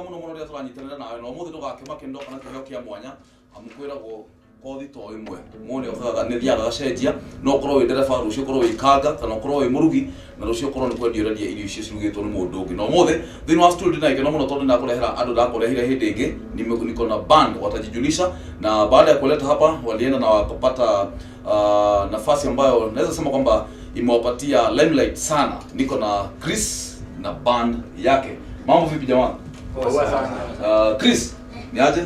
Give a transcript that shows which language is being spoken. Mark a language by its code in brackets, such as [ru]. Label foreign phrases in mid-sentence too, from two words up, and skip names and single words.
[ki] mũno rĩrĩa tũranyitanĩra nawe no mũthĩ ndũgakĩma kĩndo kana kĩheo kĩa mwanya amukwĩragwo kothi to ĩmwe muone ũthaga nĩ thiaga gacenjia no ũkorwo wĩ ndereba rũciũ ũkorwo wĩ kanga kana ũkorwo wĩ mũrugi na rũciũ ũkorwo nĩ kwendia ũrendia irio icio cirugĩtwo nĩ mũndũ ũngĩ no mũthĩ thĩinĩ wa studio na ikeno mũno tondũ ndakũrehera andũ ndakũrehire hĩndĩ ĩngĩ [sw] niko na band watajijulisha na baada ya kuleta hapa walienda na wakapata nafasi ambayo naweza sema kwamba imewapatia limelight sana. Niko na Chris na band yake. Mambo vipi jamaa? Poa sana. Chris, ni aje?